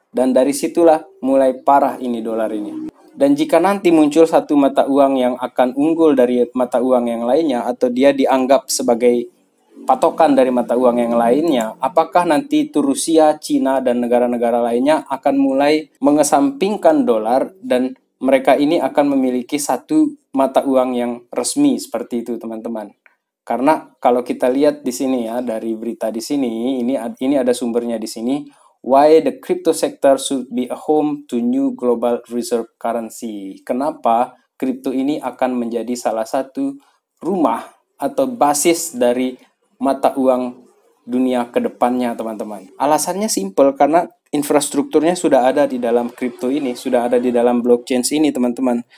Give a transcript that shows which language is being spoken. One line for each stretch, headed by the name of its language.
Indonesian: Dan dari situlah mulai parah ini dolar ini. Dan jika nanti muncul satu mata uang yang akan unggul dari mata uang yang lainnya, atau dia dianggap sebagai patokan dari mata uang yang lainnya, apakah nanti itu Rusia, Cina, dan negara-negara lainnya akan mulai mengesampingkan dolar dan mereka ini akan memiliki satu mata uang yang resmi seperti itu, teman-teman. Karena kalau kita lihat di sini ya, dari berita di sini, ini ada sumbernya di sini.
English: Why the crypto sector should be a home to new global reserve currency.
Indonesian: Kenapa kripto ini akan menjadi salah satu rumah atau basis dari mata uang dunia ke depannya, teman-teman. Alasannya simple, karena infrastrukturnya sudah ada di dalam kripto ini, sudah ada di dalam blockchain ini, teman-teman.